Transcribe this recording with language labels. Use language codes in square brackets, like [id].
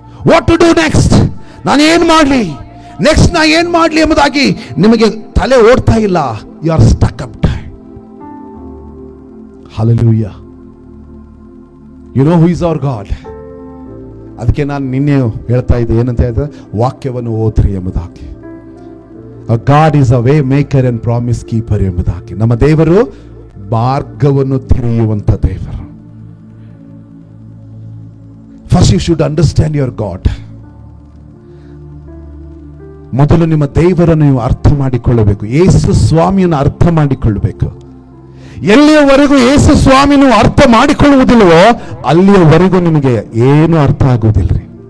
[en] what to do next, [kn] ನಾನು ಏನ್ ಮಾಡ್ಲಿ, ನೆಕ್ಸ್ಟ್ ನಾ ಏನ್ ಮಾಡ್ಲಿ ಎಂಬುದಾಗಿ ನಿಮಗೆ ತಲೆ ಓಡ್ತಾ ಇಲ್ಲ. [en] You are stuck up. Hallelujah. You know who is our God. [kn] ಅದಕ್ಕೆ ನಾನು ನಿನ್ನೆ ಹೇಳ್ತಾ ಇದ್ದೆ, ಏನಂತ ಹೇಳಿದ್ರೆ, ವಾಕ್ಯವನ್ನು ಓದ್ರಿ ಎಂಬುದಾಗಿ. [en] God is a way maker and promise keeper ಎಂಬುದಾಗಿ. [kn] ನಮ್ಮ ದೇವರು ಮಾರ್ಗವನ್ನು ತೆರೆಯುವಂತ ದೇವರು. [en] First you should understand your God. [kn] ಮೊದಲು ನಿಮ್ಮ ದೇವರನ್ನು ನೀವು ಅರ್ಥ ಮಾಡಿಕೊಳ್ಳಬೇಕು. ಯೇಸು ಸ್ವಾಮಿಯನ್ನು ಅರ್ಥ ಮಾಡಿಕೊಳ್ಳಬೇಕು. ಎಲ್ಲಿಯವರೆಗೂ ಯೇಸು ಸ್ವಾಮಿಯನ್ನು ಅರ್ಥ ಮಾಡಿಕೊಳ್ಳುವುದಿಲ್ಲವೋ ಅಲ್ಲಿಯವರೆಗೂ ನಿಮಗೆ ಏನು ಅರ್ಥ ಆಗುವುದಿಲ್ಲರಿ.